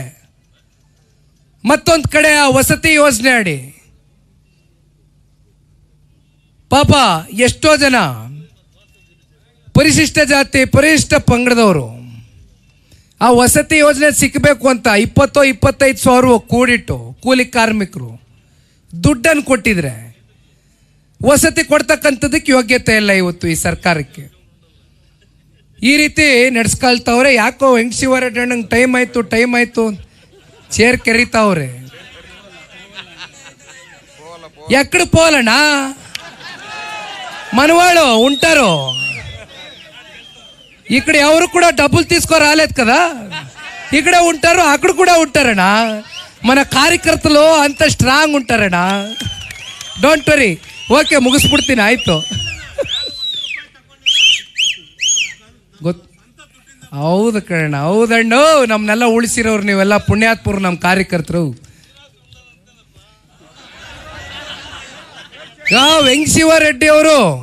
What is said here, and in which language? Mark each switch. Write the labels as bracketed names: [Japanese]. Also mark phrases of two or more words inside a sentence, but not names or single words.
[Kannada] ಮತ್ತೊಂದು ಕಡೆ ಆ ವಸತಿ ಯೋಜನೆ ಅಡಿ ಪಾಪ ಎಷ್ಟೋ ಜನ ಪರಿಶಿಷ್ಟ ಜಾತಿ, ಪರಿಶಿಷ್ಟ ಪಂಗಡದವರು ಆ ವಸತಿ ಯೋಜನೆ ಸಿಕ್ಕಬೇಕು ಅಂತ 20-25 ಸಾವಿರ ಕೂಡಿಟ್ಟು ಕೂಲಿ ಕಾರ್ಮಿಕರು ದುಡ್ಡನ್ನು ಕೊಟ್ಟಿದ್ರೆ ವಸತಿ ಕೊಡ್ತಕ್ಕಂಥದ್ದಕ್ಕೆ ಯೋಗ್ಯತೆ ಇಲ್ಲ ಇವತ್ತು ಈ ಸರ್ಕಾರಕ್ಕೆ. ಈ ರೀತಿ ನಡೆಸ್ಕೊಳ್ತಾವ್ರೆ. ಯಾಕೋ ವೆಂಕಟೇಶ್ವರಣ್ಣಂಗೆ ಟೈಮ್ ಆಯ್ತು ಚೇರ್ ಕೆರಿತಾವ್ರೆ. [Telugu] ఎక్కడ పోలనా మనవాళ్ళు ఉంటారు ఇక్కడ ఎవరు కూడా డబ్బులు తీసుకో రాలేదు కదా ఇక్కడే ఉంటారు అక్కడ కూడా ఉంటారಣ್ಣ మన కార్యకర్తలు అంత స్ట్రాంగ్ ఉంటారಣ್ಣ [English] don't worry [Kannada] ಓಕೆ ಮುಗಿಸ್ಬಿಡ್ತೀನಿ ಆಯ್ತು ಹೌದು ಕಣ ಹೌದಣ್ಣು ನಮ್ಮನ್ನೆಲ್ಲ ಉಳಿಸಿರೋರು ನೀವೆಲ್ಲ ಪುಣ್ಯಾತ್ಮರು ನಮ್ಮ ಕಾರ್ಯಕರ್ತರು ವೆಂಕಟೇಶ್ವರರೆಡ್ಡಿ ಅವರು